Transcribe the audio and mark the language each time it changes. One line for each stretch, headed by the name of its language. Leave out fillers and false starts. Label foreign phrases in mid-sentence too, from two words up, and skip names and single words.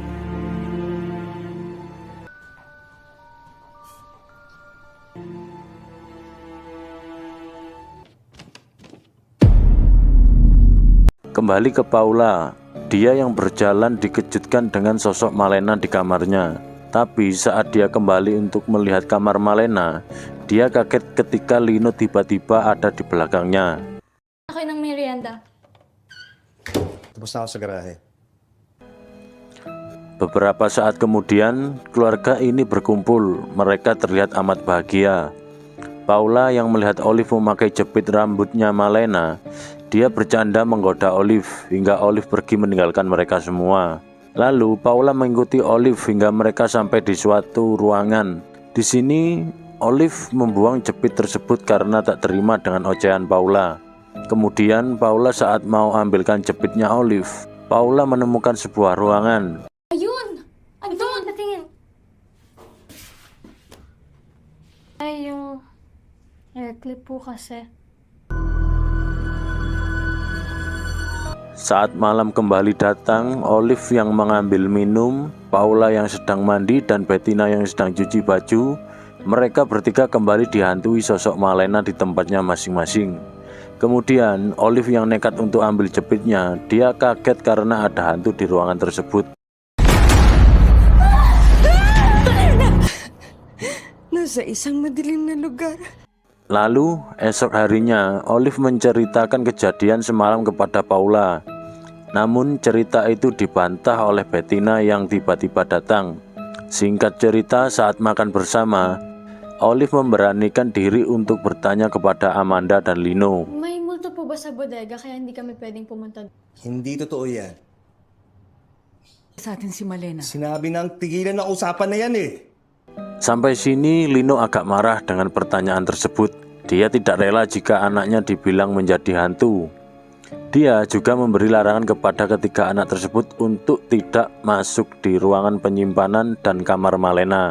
Indonesian: Kembali ke Paula, dia yang berjalan dikejutkan dengan sosok Malena di kamarnya. Tapi saat dia kembali untuk melihat kamar Malena, dia kaget ketika Lino tiba-tiba ada di belakangnya.
Filipino: Akin ng merienda. Tapos na ako sa garahe.
Indonesian: Beberapa saat kemudian, keluarga ini berkumpul. Mereka terlihat amat bahagia. Paula yang melihat Olive memakai jepit rambutnya Malena, dia bercanda menggoda Olive hingga Olive pergi meninggalkan mereka semua. Lalu Paula mengikuti Olive hingga mereka sampai di suatu ruangan. Di sini Olive membuang jepit tersebut karena tak terima dengan ocehan Paula. Kemudian Paula saat mau ambilkan jepitnya Olive, Paula menemukan sebuah ruangan.
Filipino: Ayun! Andun! Natingin! Ay, yung
English: hair clip
Filipino: po kasi.
Indonesian: Saat malam kembali datang, Olive yang mengambil minum, Paula yang sedang mandi, dan Bettina yang sedang cuci baju. Mereka bertiga kembali dihantui sosok Malena di tempatnya masing-masing. Kemudian Olive yang nekat untuk ambil jepitnya, dia kaget karena ada hantu di ruangan tersebut.
Filipino: Nasa isang madilim na lugar.
Indonesian: Lalu esok harinya Olive menceritakan kejadian semalam kepada Paula. Namun cerita itu dibantah oleh Bettina yang tiba-tiba datang. Singkat cerita, saat makan bersama, Olive memberanikan diri untuk bertanya kepada Amanda dan Lino.
Filipino: May multo po ba sa bodega kaya hindi kami pwedeng pumunta? Hindi totoo yan. Sa atin si Malena. Sinabi ng tigilan na usapan na yan eh.
Indonesian: Sampai sini Lino agak marah dengan pertanyaan tersebut. Dia tidak rela jika anaknya dibilang menjadi hantu. Dia juga memberi larangan kepada ketiga anak tersebut untuk tidak masuk di ruangan penyimpanan dan kamar Malena.